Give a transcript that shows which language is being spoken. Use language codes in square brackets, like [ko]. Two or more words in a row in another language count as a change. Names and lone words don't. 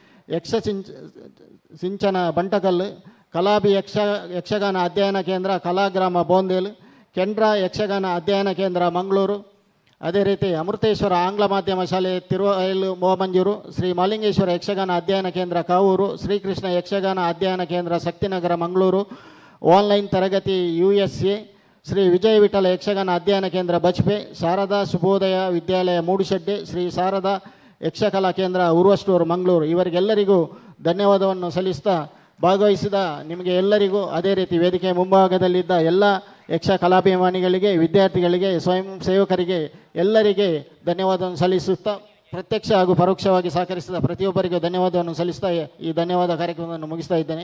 [kn] ಸಿಂಚನ ಬಂಟಕಲ್ಲು, ಕಲಾಬಿ ಯಕ್ಷಗಾನ ಅಧ್ಯಯನ ಕೇಂದ್ರ ಕಲಾಗ್ರಾಮ ಬೋಂದೇಲ್, ಕೆಂಡ್ರಾ ಯಕ್ಷಗಾನ ಅಧ್ಯಯನ ಕೇಂದ್ರ ಮಂಗಳೂರು. ಅದೇ ರೀತಿ ಅಮೃತೇಶ್ವರ ಆಂಗ್ಲ ಮಾಧ್ಯಮ ಶಾಲೆ ತಿರುವೈಲು ಮೋಮಂಜೂರು, ಶ್ರೀ ಮಾಲಿಂಗೇಶ್ವರ ಯಕ್ಷಗಾನ ಅಧ್ಯಯನ ಕೇಂದ್ರ ಕಾವೂರು, ಶ್ರೀಕೃಷ್ಣ ಯಕ್ಷಗಾನ ಅಧ್ಯಯನ ಕೇಂದ್ರ ಶಕ್ತಿನಗರ ಮಂಗಳೂರು, ಆನ್ಲೈನ್ ತರಗತಿ USA, ಶ್ರೀ ವಿಜಯ ವಿಠಲ ಯಕ್ಷಗಾನ ಅಧ್ಯಯನ ಕೇಂದ್ರ ಬಜ್ಪೆ, ಶಾರದಾ ಶುಭೋದಯ ವಿದ್ಯಾಲಯ ಮೂಡುಶೆಡ್ಡೆ, ಶ್ರೀ ಶಾರದಾ ಯಕ್ಷಕಲಾ ಕೇಂದ್ರ ಉರ್ವಷ್ಟೂರು ಮಂಗಳೂರು, ಇವರಿಗೆಲ್ಲರಿಗೂ ಧನ್ಯವಾದವನ್ನು ಸಲ್ಲಿಸ್ತಾ ಭಾಗವಹಿಸಿದ ನಿಮಗೆ ಎಲ್ಲರಿಗೂ, ಅದೇ ರೀತಿ ವೇದಿಕೆ ಮುಂಭಾಗದಲ್ಲಿದ್ದ ಎಲ್ಲ ಯಕ್ಷ ಕಲಾಭಿಮಾನಿಗಳಿಗೆ, ವಿದ್ಯಾರ್ಥಿಗಳಿಗೆ, ಸ್ವಯಂ ಸೇವಕರಿಗೆ ಎಲ್ಲರಿಗೆ ಧನ್ಯವಾದವನ್ನು ಸಲ್ಲಿಸುತ್ತಾ ಪ್ರತ್ಯಕ್ಷ ಹಾಗೂ ಪರೋಕ್ಷವಾಗಿ ಸಹಕರಿಸಿದ ಪ್ರತಿಯೊಬ್ಬರಿಗೂ ಧನ್ಯವಾದವನ್ನು ಸಲ್ಲಿಸ್ತಾ ಈ ಧನ್ಯವಾದ ಕಾರ್ಯಕ್ರಮವನ್ನು ಮುಗಿಸ್ತಾ ಇದ್ದೇನೆ.